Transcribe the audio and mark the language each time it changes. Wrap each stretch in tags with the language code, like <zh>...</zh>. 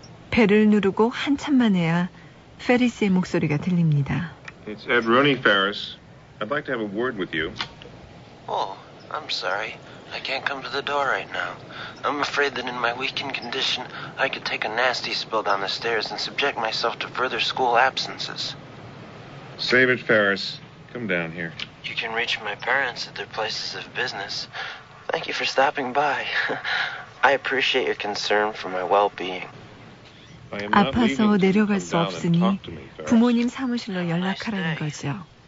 <ko>벨을 누르고 한참 만에야 페리스의 목소리가 들립니다.</ko> <en>It's Ed Rooney, Ferris. I'd like to have a word with you. Oh, I'm sorry. I can't come to the door right now. I'm afraid that in my weakened condition, I could take a nasty spill down the stairs and subject myself to further school absences. Save it, Ferris. Come down here. You can reach my parents at their places of business. Thank you for stopping by. I appreciate your concern for my well-being.</en> <ko>아파서 내려갈 수 없으니 부모님 사무실로 연락하라는 거죠.</ko>